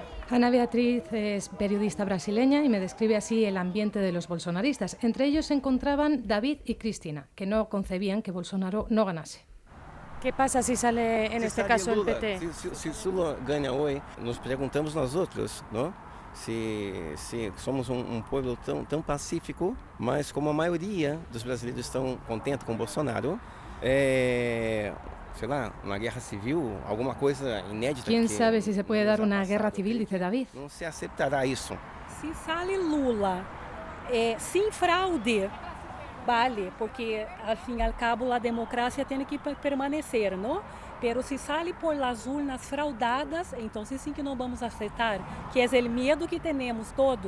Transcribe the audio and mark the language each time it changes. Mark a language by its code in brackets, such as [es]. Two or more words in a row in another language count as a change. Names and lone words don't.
[es] Ana Beatriz es periodista brasileña y me describe así el ambiente de los bolsonaristas. Entre ellos se encontraban David y Cristina, que no concebían que Bolsonaro no ganase. ¿Qué pasa si sale en este caso el PT? Si Lula gana hoy, nos preguntamos nosotros, ¿no? Si somos un pueblo tan pacífico, [pt] mas como a maioria dos brasileiros estão contentes com Bolsonaro, sei lá, uma guerra civil, alguma coisa inédita. [es] ¿Quién sabe si se puede dar una guerra civil? Dice David. [pt] Não se aceptará isso. [es] Si sale Lula sin fraude, vale, porque al fin y al cabo la democracia tiene que permanecer, ¿no? Pero si sale por las urnas fraudadas, entonces sí que no vamos a aceptar, que es el miedo que tenemos todos.